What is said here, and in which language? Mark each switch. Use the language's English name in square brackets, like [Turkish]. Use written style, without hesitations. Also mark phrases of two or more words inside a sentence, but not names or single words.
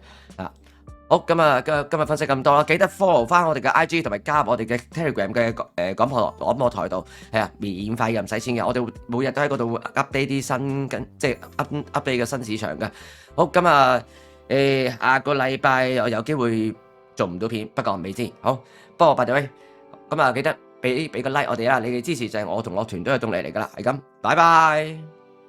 [Cantonese] 啊，好，咁啊，今日分析咁多啦，記得 follow 翻我哋嘅 IG 同埋加入我哋嘅 Telegram 嘅廣播台度，係啊，免費嘅，唔使錢嘅，我哋每日都喺嗰度 update 啲即係 update 嘅新市場嘅。好，咁啊。下個禮拜我有機會做唔到片，不過未知。好，不過 [English] by the way， [Cantonese] 咁啊記得俾個 like 我哋啦，你嘅支持就係我同我團隊嘅動力嚟噶啦，係咁，拜拜。